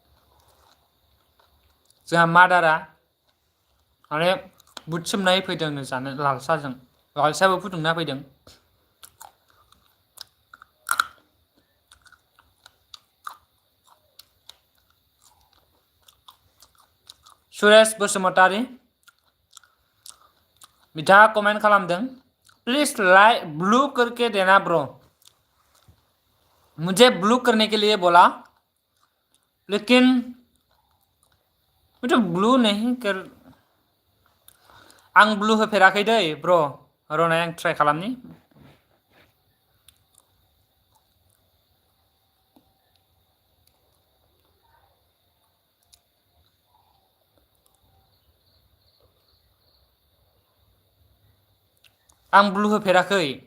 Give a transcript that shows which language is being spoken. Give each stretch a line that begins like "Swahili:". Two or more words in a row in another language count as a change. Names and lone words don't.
Bodo: जोंहा मादारा माने बुट सोमनाय फैदोंनो जानो लालसाबो फुदुंना फैदों सुरेश बसुमतारी बिथाङा कमेन्ट खालामदों प्लीज लाइक
Hindi: ब्लू करके देना ब्रो मुझे ब्लू करने के लिए बोला लेकिन मुझे ब्लू नहीं कर
Bodo: आं ब्लू होफेराखै दै ब्र रनाय आं ट्राइ खालामनि आं ब्लू होफेराखै